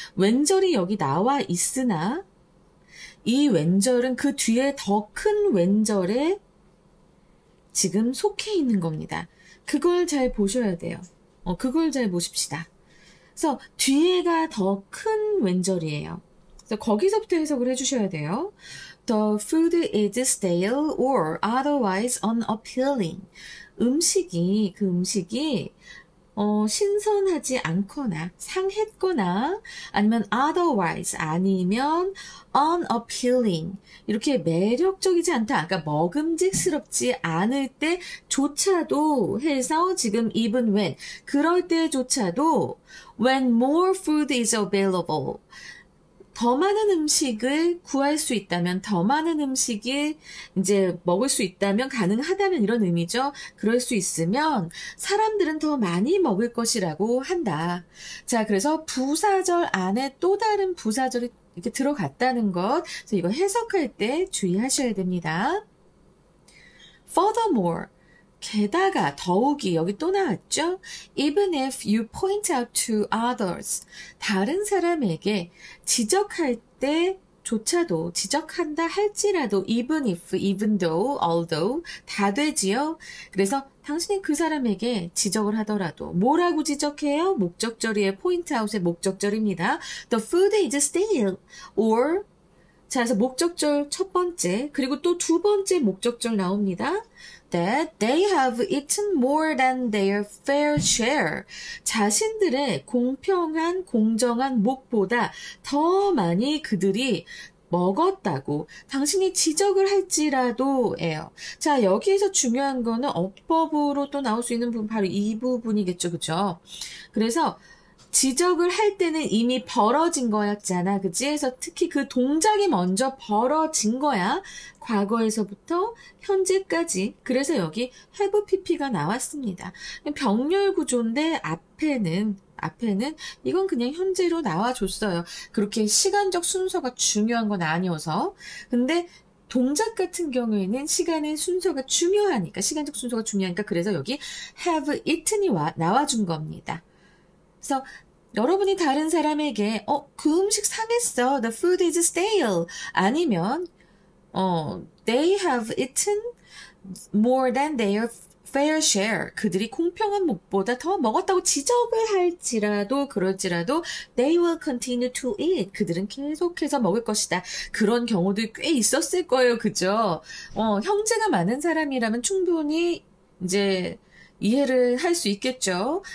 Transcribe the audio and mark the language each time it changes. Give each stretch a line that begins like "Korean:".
Korean: 왼절이 여기 나와 있으나 이 왼절은 그 뒤에 더 큰 왼절에 지금 속해 있는 겁니다. 그걸 잘 보셔야 돼요. 그걸 잘 보십시다. 그래서 뒤에가 더 큰 왼절이에요. 그래서 거기서부터 해석을 해주셔야 돼요.
English: The food is stale or otherwise unappealing.
Korean: 그 음식이 신선하지 않거나 상했거나 아니면 otherwise 아니면 unappealing 이렇게 매력적이지 않다. 그러니까 먹음직스럽지 않을 때조차도 해서 지금 even when 그럴 때조차도 when more food is available 더 많은 음식을 구할 수 있다면, 더 많은 음식을 이제 먹을 수 있다면, 가능하다면 이런 의미죠. 그럴 수 있으면 사람들은 더 많이 먹을 것이라고 한다. 자, 그래서 부사절 안에 또 다른 부사절이 이렇게 들어갔다는 것. 그래서 이거 해석할 때 주의하셔야 됩니다. Furthermore, 게다가 더욱이 여기 또 나왔죠. Even if you point out to others, 다른 사람에게 지적할 때조차도 지적한다 할지라도 even if, even though, although 다 되지요. 그래서 당신이 그 사람에게 지적을 하더라도 뭐라고 지적해요? 목적절이의 point out 의 목적절입니다. The food is stale or 자, 그래서 목적절 첫 번째 그리고 또 두 번째 목적절 나옵니다.
English: That they have eaten more than their fair share.
Korean: 자신들의 공평한, 공정한 목보다 더 많이 그들이 먹었다고 당신이 지적을 할지라도예요. 자, 여기에서 중요한 거는 어법으로 또 나올 수 있는 부분 바로 이 부분이겠죠. 그죠? 그래서 지적을 할 때는 이미 벌어진 거였잖아. 그치? 그래서 특히 그 동작이 먼저 벌어진 거야. 과거에서부터 현재까지. 그래서 여기 have pp 가 나왔습니다. 병렬 구조인데 앞에는 이건 그냥 현재로 나와줬어요. 그렇게 시간적 순서가 중요한 건 아니어서. 근데 동작 같은 경우에는 시간의 순서가 중요하니까, 시간적 순서가 중요하니까, 그래서 여기 have eaten 이 나와준 겁니다. 그래서 여러분이 다른 사람에게 그 음식 상했어.
English: The food is stale. 아니면 they have eaten more than their fair share.
Korean: 그들이 공평한 몫보다 더 먹었다고 지적을 할지라도 그럴지라도 they will continue to eat. 그들은 계속해서 먹을 것이다. 그런 경우도 꽤 있었을 거예요. 그죠? 형제가 많은 사람이라면 충분히 이제 이해를 할 수 있겠죠.